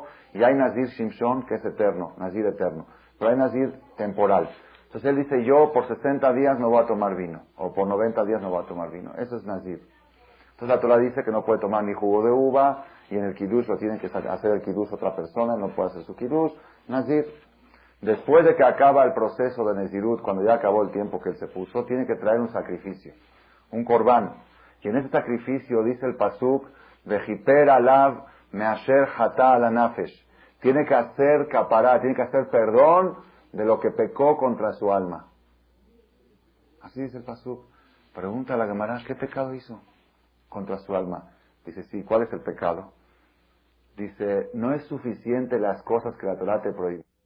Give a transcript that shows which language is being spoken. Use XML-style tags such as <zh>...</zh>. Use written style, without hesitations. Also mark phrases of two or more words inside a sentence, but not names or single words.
<es>Y hay Nazir Shimshon, que es eterno, Nazir eterno. Pero hay Nazir temporal. Entonces él dice, yo por 60 días no voy a tomar vino. O por 90 días no voy a tomar vino. Eso es Nazir. Entonces la Torá dice que no puede tomar ni jugo de uva, y en el kiddush lo tiene que hacer el kiddush otra persona, no puede hacer su kiddush. Nazir. Después de que acaba el proceso de Nezirut, cuando ya acabó el tiempo que él se puso, tiene que traer un sacrificio, un corbán. Y en ese sacrificio dice el pasuk,</es> <he>וכפר עליו מאשר חטא על הנפש.</he> <es>Tiene que hacer capará, tiene que hacer perdón de lo que pecó contra su alma. Así dice el pasuk. Pregunta a la Gemara, ¿qué pecado hizo contra su alma? Dice, sí, ¿cuál es el pecado? Dice, no es suficiente las cosas que la Torah te prohíbe.</es>